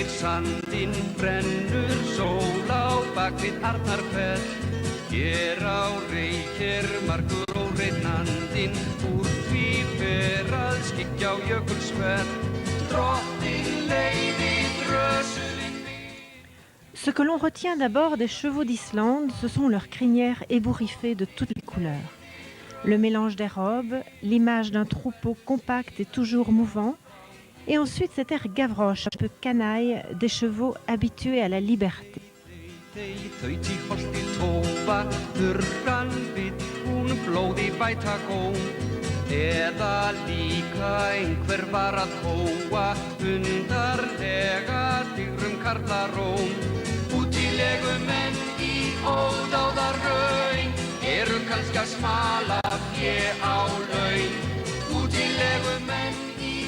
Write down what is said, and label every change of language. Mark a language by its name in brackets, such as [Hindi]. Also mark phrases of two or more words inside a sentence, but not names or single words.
[Icelandic] strandinn brennur sól á bakvið Arnarfell. Hér á Reykir margur óreiðnandinn, úr því fer að skyggja á jökulsfell. Drottin leiði drösulinn við. [French] Ce que l'on retient d'abord des chevaux d'Islande, ce sont leurs crinières ébouriffées de toutes les couleurs. Le mélange des robes, l'image d'un troupeau compact et toujours mouvant, et ensuite cet air gavroche, un peu canaille, des chevaux habitués à la liberté. [Icelandic] Eða líka einhver var að tóa undarlega digrum karlaróm. Útilegumenn í ódáðar raun eru kannski að smala fé á laun. Útilegumenn í